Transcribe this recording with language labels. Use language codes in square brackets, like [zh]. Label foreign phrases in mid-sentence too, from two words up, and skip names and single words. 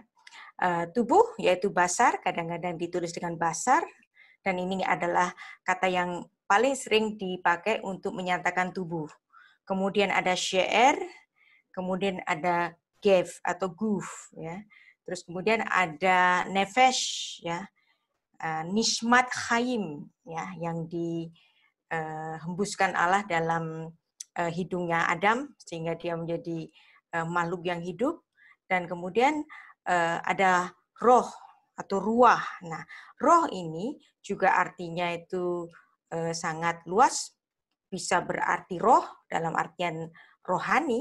[id] Tubuh yaitu basar, kadang-kadang ditulis dengan basar, dan ini adalah kata yang paling sering dipakai untuk menyatakan tubuh. Kemudian ada sye'er, kemudian ada gef atau guf, ya. Terus kemudian ada nefesh, ya, [he] נשמת חיים, [id] ya, yang dihembuskan Allah dalam hidungnya Adam sehingga dia menjadi makhluk yang hidup, dan kemudian ada roh atau ruah. Nah, roh ini juga artinya itu sangat luas, bisa berarti roh dalam artian rohani.